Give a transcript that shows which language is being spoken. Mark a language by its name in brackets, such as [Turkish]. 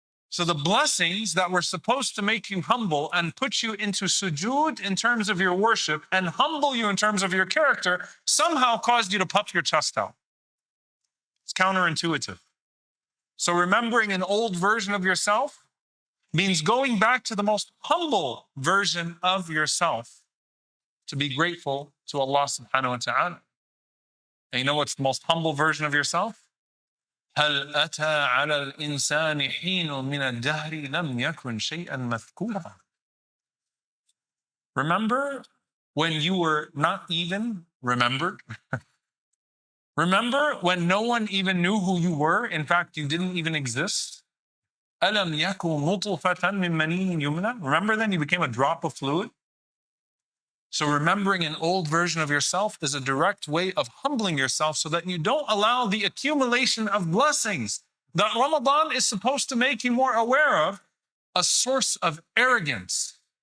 [English] So the blessings that were supposed to make you humble and put you into sujood in terms of your worship and humble you in terms of your character somehow caused you to puff your chest out. It's counterintuitive. So remembering an old version of yourself means going back to the most humble version of yourself to be grateful to Allah subhanahu wa ta'ala. And you know what's the most humble version of yourself? [Arabic] هل أتى على الإنسان حين من الدهر لم يكن شيئا مذكورا. [English] Remember when you were not even remembered? Remember when no one even knew who you were? In fact, you didn't even exist. [Arabic] أَلَمْ يَكُنْ نُطْفَةً مِّن مَّنِيٍّ يُمْنَىٰ. [English] Remember then you became a drop of fluid? So remembering an old version of yourself is a direct way of humbling yourself so that you don't allow the accumulation of blessings that Ramadan is supposed to make you more aware of, a source of arrogance.